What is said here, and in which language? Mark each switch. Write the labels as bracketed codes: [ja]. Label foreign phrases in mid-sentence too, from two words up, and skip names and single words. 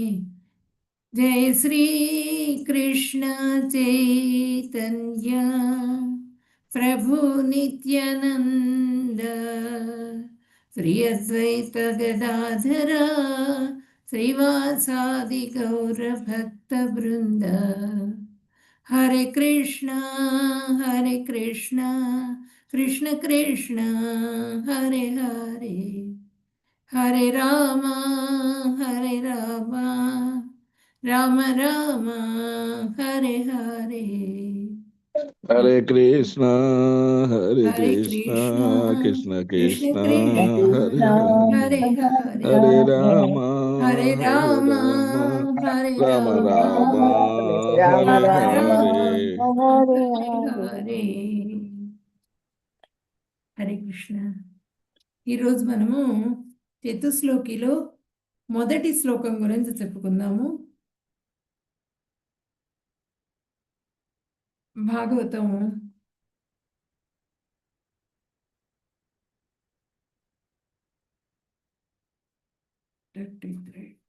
[sa] జయ శ్రీ కృష్ణ చైతన్య ప్రభు నిత్యానంద శ్రీ అద్వైత గదాధర శ్రీవాసాది గౌర భక్త బృంద. హరే కృష్ణ కృష్ణ కృష్ణ హరే హరే హరే రామ రామ రామ హరే హరే. హరే కృష్ణ కృష్ణ కృష్ణ హరే హరే హరే రామ హరే రామ రామ రామ హరే హరే. హరే కృష్ణ. [te] ఈరోజు మనము చతుశ్లోకిలో మొదటి శ్లోకం గురించి చెప్పుకుందాము. భాగవతము 33.